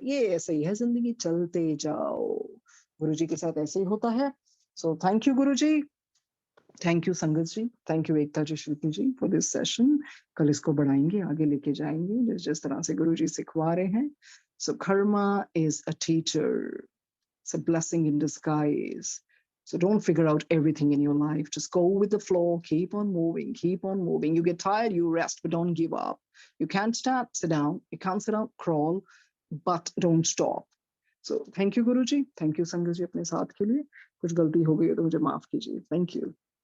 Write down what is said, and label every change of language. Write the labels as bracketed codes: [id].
[hi] ये ऐसे ही है जिंदगी, चलते जाओ। गुरु जी के साथ ऐसे ही होता है। [en] So thank you Guru ji, thank you Sangat ji, thank you Ekta ji, Shruti ji for this session. [hi] कल इसको बढ़ाएंगे, आगे लेके जाएंगे जिस जिस तरह से गुरु जी सिखवा रहे हैं। [en] So karma is a teacher, it's a blessing in disguise. So don't figure out everything in your life. Just go with the flow, keep on moving, keep on moving. You get tired, you rest, but don't give up. You can't stand, sit down. You can't sit down, crawl, but don't stop. So thank you Guruji, thank you [hi] संगत जी अपने साथ के लिए। कुछ गलती हो गई है तो मुझे माफ कीजिए। [en] Thank you.